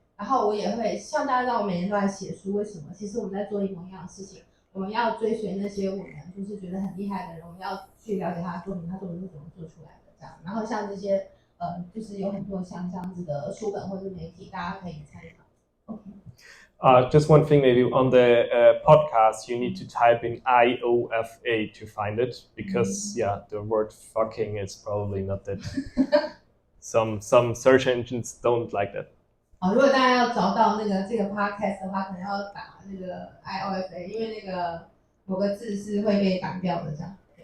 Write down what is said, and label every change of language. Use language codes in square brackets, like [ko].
[zh] 然后我也会希望大家知道，我每年都在写书，为什么？其实我们在做一模一样的事情，我们要追随那些我们就是觉得很厉害的人，我们要去了解他的作品，他作品是怎么做出来的这样。然后像这些就是有很多像这样子的书本或者媒体，大家可以参考。 [en] OK。 Just one thing, maybe on the podcast, you need to type in IOFA to find it because, yeah, the word fucking is probably not that. Some search engines don't like that. [zh] 如果大家要找到这个 podcast 的话，可能要打那个 IOFA， 因为那个某个字是会被挡掉的，这样。